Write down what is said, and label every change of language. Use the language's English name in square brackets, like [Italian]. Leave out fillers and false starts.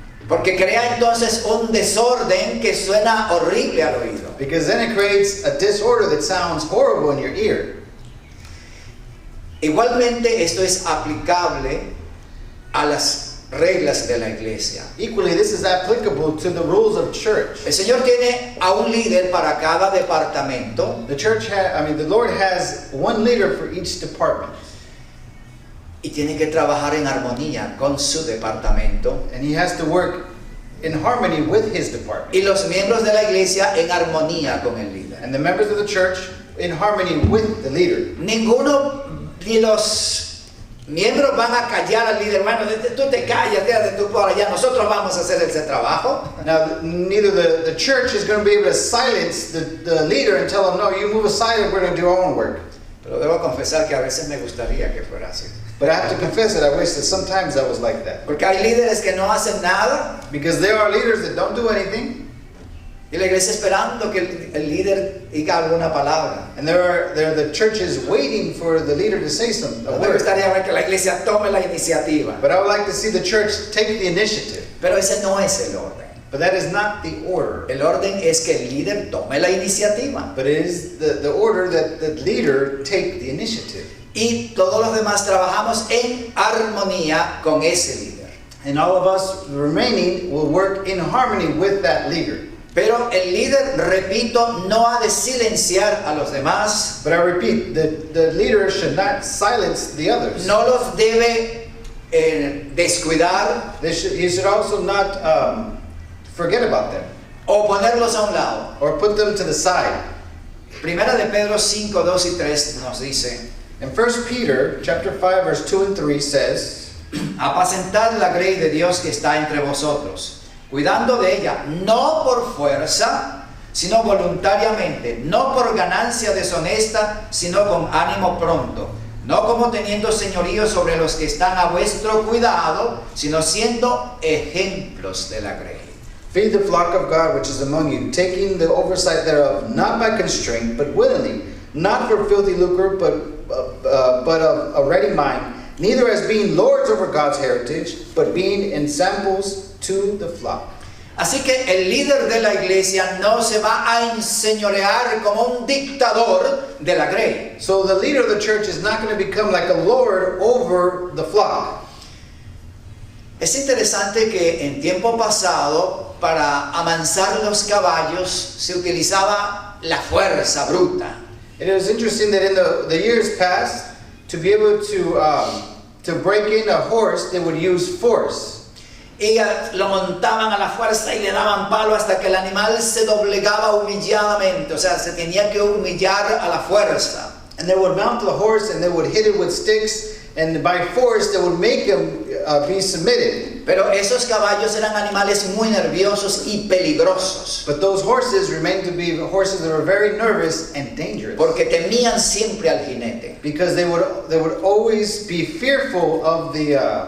[Spanish] Porque crea entonces un desorden que suena horrible al oído. [English] Because then it creates a disorder that sounds horrible in your ear. [Spanish] Igualmente esto es aplicable a las reglas de la iglesia. [English] Equally, this is applicable to the rules of church. [Spanish] El Señor tiene a un líder para cada departamento [English] The Lord has one leader for each department. [Spanish] y tiene que trabajar en armonía con su departamento. [English] And he has to work in harmony with his department. [Spanish] Y los miembros de la iglesia en armonía con el líder. [English] And the members of the church in harmony with the leader. [Spanish] Ninguno de los miembros van a callar al líder. Bueno, tú te callas, quédate tú por allá. Nosotros vamos a hacer ese trabajo. [English] Now, neither the church is going to be able to silence the leader and tell him, no, you move aside and we're going to do our own work. [Spanish] Pero debo confesar que a veces me gustaría que fuera así. [English] But I have to confess that I wish that sometimes I was like that. [Spanish] Porque hay líderes que no hacen nada [English] Because there are leaders that don't do anything. [Spanish] y la iglesia esperando que el líder diga alguna palabra. [English] And there are the churches waiting for the leader to say something. [Spanish] Me gustaría ver que la iglesia tome la iniciativa. [English] But I would like to see the church take the initiative. [Spanish] Pero ese no es el orden. [English] But that is not the order. [Spanish] El orden es que el líder tome la iniciativa. [English] But it is the order that the leader take the initiative. [Spanish] Y todos los demás trabajamos en armonía con ese líder. [English] And all of us remaining will work in harmony with that leader. [Spanish] Pero el líder, repito, no ha de silenciar a los demás. [English] But I repeat, the leader should not silence the others. [Spanish] No los debe descuidar [English] He should also not forget about them [Spanish] o ponerlos a un lado. [English] or put them to the side. [Spanish] Primera de Pedro 5, 2 y 3 nos dice: [English] And 1 Peter chapter 5 verse 2 and 3 says, [Spanish] apacentad la grey de Dios que está entre vosotros, cuidando de ella, no por fuerza, sino voluntariamente, no por ganancia deshonesta, sino con ánimo pronto, no como teniendo señorío sobre los que están a vuestro cuidado, sino siendo ejemplos de la grey. [English] Feed the flock of God which is among you, taking the oversight thereof, not by constraint, but willingly, not for filthy lucre, but of a ready mind, neither as being lords over God's heritage, but being ensamples to the flock. [Spanish] Así que el líder de la iglesia no se va a enseñorear como un dictador de la grey. [English] So the leader of the church is not going to become like a lord over the flock. [Spanish] Es interesante que en tiempo pasado, para amansar los caballos, se utilizaba la fuerza bruta. [English] It is interesting that in the years past, to be able to break in a horse, they would use force. [Spanish] Y lo montaban a la fuerza y le daban palo hasta que el animal se doblegaba humilladamente, o sea, se tenía que humillar a la fuerza. [English] And they would mount the horse and they would hit it with sticks, and by force they would make him be submitted. [Spanish] Pero esos caballos eran animales muy nerviosos y peligrosos, [English] But those horses remained to be horses that were very nervous and dangerous. [Spanish] porque temían siempre al jinete. [English] Because they would always be fearful of the